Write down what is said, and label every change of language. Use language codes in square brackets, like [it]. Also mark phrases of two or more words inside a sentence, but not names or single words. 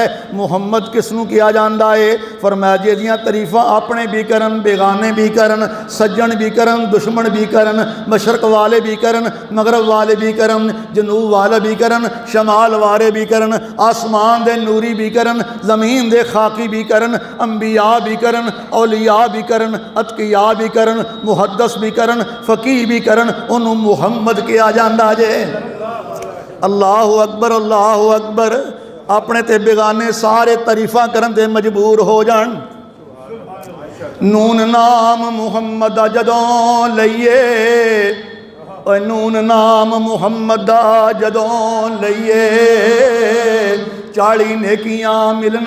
[pa] ਮੁਹੰਮਦ ਕਿਸਨੂੰ ਕਿਆ ਜਾਤਾ ਹੈ? ਫ਼ਰਮਾਇਆ ਜਿਹਦੀਆਂ ਤਾਰੀਫ਼ਾਂ ਅਪਣੇ ਭੀ ਕਰਨ, ਬੇਗਾਨੇ ਭੀ ਕਰਨ, ਸੱਜਣ ਭੀ ਕਰਨ, ਦੁਸ਼ਮਣ ਭੀ ਕਰਨ, ਮਸ਼ਰਕ ਵਾਲੇ ਭੀ ਕਰਨ, ਮਗ਼ਰਬ ਵਾਲੇ ਭੀ ਕਰਨ, ਜਨੂਬ ਵਾਲੇ ਭੀ ਕਰਨ, ਸ਼ਮਾਲ ਵਾਲੇ ਭੀ ਕਰਨ, ਆਸਮਾਨ ਦੇ ਨੂਰੀ ਭੀ ਕਰਨ, ਜ਼ਮੀਨ ਦੇ ਖ਼ਾਕੀ ਭੀ ਕਰਨ, ਅੰਬੀਆ ਭੀ ਕਰਨ, ਔਲੀਆ ਭੀ ਕਰਨ, ਅਤਕੀਆ ਭੀ ਕਰਨ, ਮੁਹੱਦਿਸ ਭੀ ਕਰਨ, ਫ਼ਕੀਹ ਭੀ ਕਰਨ, ਉਨ੍ਹੋਂ ਮੁਹੰਮਦ ਕਿਆ ਜਾਤਾ ਜੇ। [ar] الله أكبر، الله أكبر. [pa] ਅਪਣੇ ਤੇ ਬੇਗਾਨੇ ਸਾਰੇ ਤਾਰੀਫ਼ਾ ਕਰਨ ਤੇ ਮਜਬੂਰ ਹੋ ਜਾਣ। ਨੂਨ ਨਾਮ ਮੁਹੰਮਦ ਦਾ ਜਦੋਂ ਲਈਏ, ਨੂਨ ਨਾਮ ਮੁਹੰਮਦ ਦਾ ਜਦੋਂ ਲਈਏ, 40 ਨੇਕੀਆਂ ਮਿਲਣ